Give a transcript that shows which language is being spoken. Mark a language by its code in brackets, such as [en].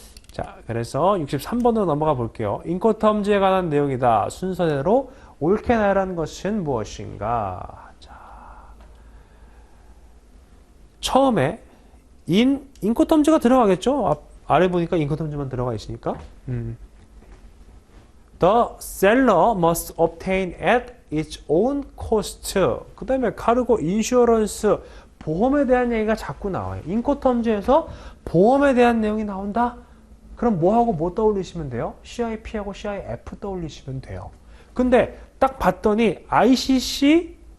[ko] 자, 그래서 63번으로 넘어가 볼게요. 인코텀즈에 관한 내용이다. 순서대로 옳게 나열한 것은 무엇인가? 자, 처음에 인코텀즈가 들어가겠죠? 아래 보니까 인코텀즈만 들어가 있으니까. [en] The seller must obtain at its own cost. [ko] 그 다음에 카르고 인슈어런스, 보험에 대한 얘기가 자꾸 나와요. 인코텀즈에서 보험에 대한 내용이 나온다? 그럼 뭐하고 뭐 떠올리시면 돼요? CIP하고 CIF 떠올리시면 돼요. 근데 딱 봤더니 ICCA래요.